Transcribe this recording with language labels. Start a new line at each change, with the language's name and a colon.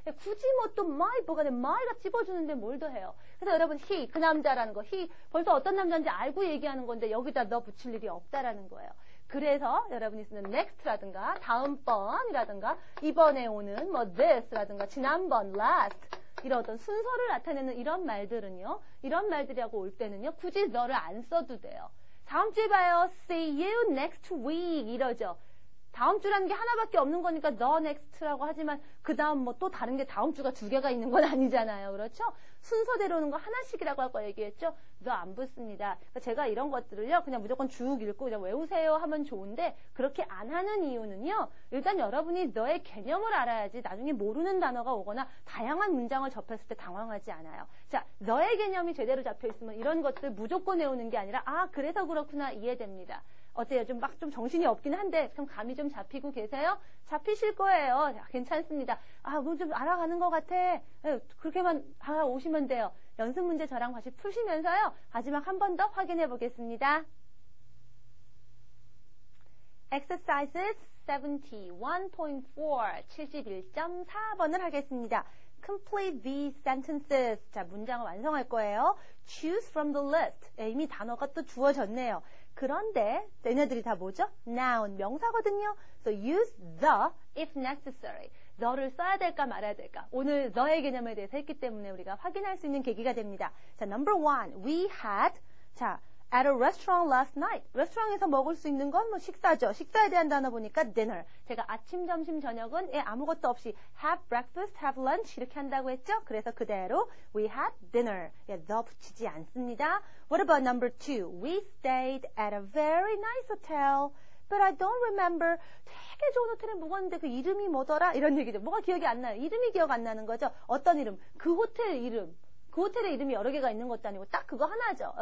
Korean: 굳이 뭐 또 my 뭐가 돼 my가 찝어주는데 뭘 더 해요. 그래서 여러분 he 그 남자라는 거 he 벌써 어떤 남자인지 알고 얘기하는 건데 여기다 너 붙일 일이 없다라는 거예요. 그래서 여러분이 쓰는 next라든가 다음번이라든가 이번에 오는 뭐 this라든가 지난번 last 이런 어떤 순서를 나타내는 이런 말들은요. 이런 말들이라고 올 때는요. 굳이 너를 안 써도 돼요. 다음 주에 봐요.
English: See you next week
Korean: 이러죠. 다음 주라는 게 하나밖에 없는 거니까 the next라고 하지만 그 다음 뭐 또 다른 게 다음 주가 두 개가 있는 건 아니잖아요. 그렇죠? 순서대로는 거 하나씩이라고 할 거 얘기했죠? the 안 붙습니다. 그러니까 제가 이런 것들을요. 그냥 무조건 쭉 읽고 그냥 외우세요 하면 좋은데 그렇게 안 하는 이유는요. 일단 여러분이 너의 개념을 알아야지 나중에 모르는 단어가 오거나 다양한 문장을 접했을 때 당황하지 않아요. 자, 너의 개념이 제대로 잡혀 있으면 이런 것들 무조건 외우는 게 아니라 아 그래서 그렇구나 이해됩니다. 어때요? 좀 정신이 없긴 한데 좀 감이 좀 잡히고 계세요? 잡히실 거예요. 자, 괜찮습니다. 아, 뭐 좀 알아가는 것 같아. 그렇게만 오시면 돼요. 연습 문제 저랑 같이 푸시면서요. 마지막 한 번 더 확인해 보겠습니다. Exercises 71.4 71.4번을 하겠습니다.
English: Complete these sentences.
Korean: 자, 문장을 완성할 거예요.
English: Choose from the list.
Korean: 이미 단어가 또 주어졌네요. 그런데 얘네들이 다 뭐죠?
English: noun,
Korean: 명사거든요.
English: So use the if necessary.
Korean: the를 써야 될까 말아야 될까? 오늘 the의 개념에 대해서 했기 때문에 우리가 확인할 수 있는 계기가 됩니다.
English: 자, number one. We had 자, at a restaurant last night.
Korean: 레스토랑에서 먹을 수 있는 건 뭐 식사죠. 식사에 대한 단어 보니까 dinner. 제가 아침, 점심, 저녁은 아무것도 없이
English: have breakfast, have lunch
Korean: 이렇게 한다고 했죠. 그래서 그대로
English: we had dinner.
Korean: the 붙이지 않습니다.
English: What about number two? We stayed at a very nice hotel. But I don't remember.
Korean: 되게 좋은 호텔에 묵었는데 그 이름이 뭐더라? 이런 얘기죠. 뭐가 기억이 안 나요. 이름이 기억 안 나는 거죠. 어떤 이름? 그 호텔 이름. 그 호텔의 이름이 여러 개가 있는 것도 아니고 딱 그거 하나죠.